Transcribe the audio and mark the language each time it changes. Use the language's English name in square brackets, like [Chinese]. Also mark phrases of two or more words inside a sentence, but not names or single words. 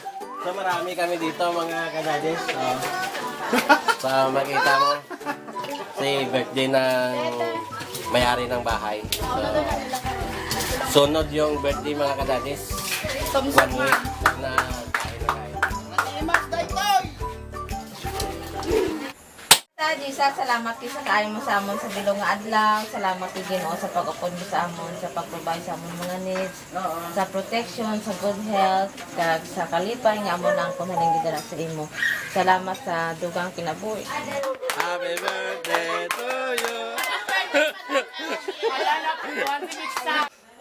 [Filipino] So, marami kami dito, mga kadadis. So, makita mo, si birthday ng may-ari ng bahay. So, sunod yung birthday, mga kadadis. 1 week na kain na kain. [Hiligaynon] Maimas tayo! Sa Jesus, salamat kayo sa kaayo mo sa amon sa bilong nga adlaw. Salamat kayo Ginoo sa pag-upod mo sa amon, sa pag-provide sa amon mga needs, sa protection, sa [English] good health, [Hiligaynon] kag sa kalipay nga amon ang kunaling gidala sa imo. Salamat sa dugang kinabuhi. [English] Happy birthday to you! [Filipino] Wala na po,